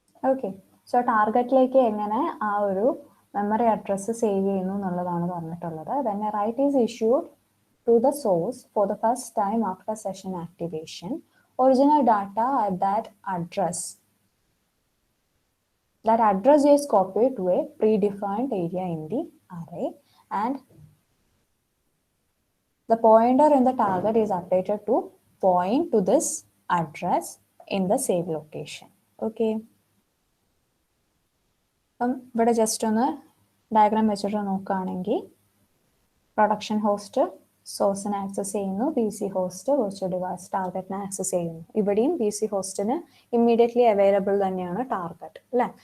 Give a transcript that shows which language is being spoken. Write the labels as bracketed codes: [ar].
[ml] Okay, so ടാർഗറ്റിലേക്ക് എങ്ങനെ ആ ഒരു മെമ്മറി അഡ്രസ്സ് സേവ് ചെയ്യുന്നു എന്നുള്ളതാണ് പറഞ്ഞിട്ടുള്ളത്. [en] When a write is issued to the source for the first time after session activation, original data at that address is copied to a predefined area in the array and the pointer in the target is updated to point to this address in the save location. Okay. [ml] അപ്പം ഇവിടെ just ഒന്ന് diagram വെച്ചിട്ട് നോക്കുകയാണെങ്കിൽ production host സോഴ്സിനെ access ചെയ്യുന്നു, PC host virtual device ടാർഗറ്റിനെ access ചെയ്യുന്നു. ഇവിടെയും PC ഹോസ്റ്റിന് immediately available തന്നെയാണ് target അല്ലേ.